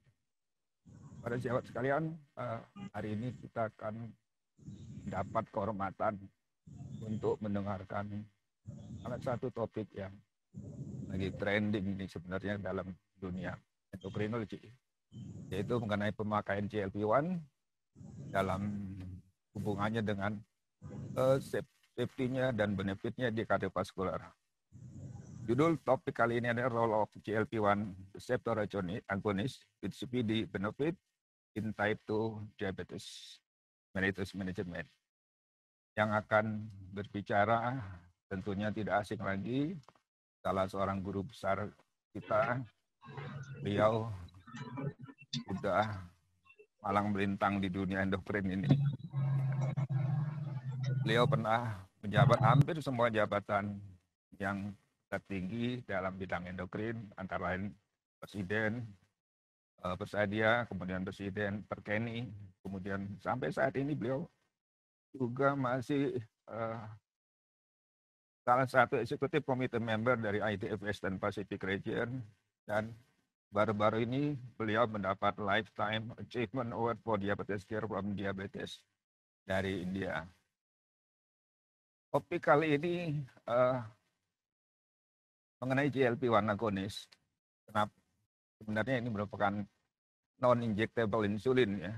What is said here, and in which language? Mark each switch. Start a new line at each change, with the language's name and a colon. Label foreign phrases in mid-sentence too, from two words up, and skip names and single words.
Indonesian: Para sejawat sekalian, hari ini kita akan dapat kehormatan untuk mendengarkan salah satu topik yang lagi trending ini sebenarnya dalam dunia endokrinologi, yaitu mengenai pemakaian GLP-1 dalam hubungannya dengan safety-nya dan benefit-nya di kardiovaskular. Judul topik kali ini adalah Role of GLP-1 Receptor Agonist with CVD Benefit in Type 2 Diabetes Mellitus Management. Yang akan berbicara tentunya tidak asing lagi, salah seorang guru besar kita. Beliau sudah malang melintang di dunia endokrin ini. Beliau pernah menjabat hampir semua jabatan yang tertinggi dalam bidang endokrin, antara lain Presiden Persadia, kemudian Presiden Perkeni, kemudian sampai saat ini beliau juga masih salah satu eksekutif committee member dari IDF Western Pacific Region, dan baru-baru ini beliau mendapat Lifetime Achievement Award for Diabetes Care from Diabetes dari India. Topik kali ini mengenai GLP-1 agonist. Kenapa? Sebenarnya ini merupakan
English: non-injectable insulin
Indonesian: ya.